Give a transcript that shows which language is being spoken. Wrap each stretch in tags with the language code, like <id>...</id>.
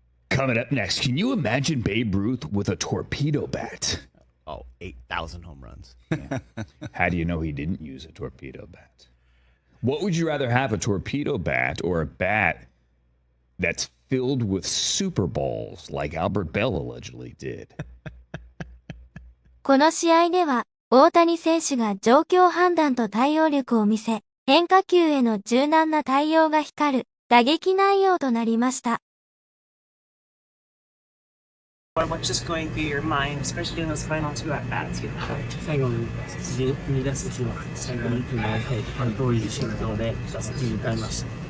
<en>Coming up next, can you imagine Babe Ruth with a torpedo bat? Oh, 8,000 home runs. Yeah. How do you know he didn't use a torpedo bat? What would you rather have, a torpedo bat or a bat that's filled with Super Bowls like Albert Bell allegedly did?</en> <ja>この試合では、大谷選手が状況判断と対応力を見せ、変化球への柔軟な対応が光る打撃内容となりました。</ja> <en>What's just going through your mind, especially in those final two at bats?</en> <ja>最後に踏み出す日は最後にどういう心境で打席に向かいました。</ja>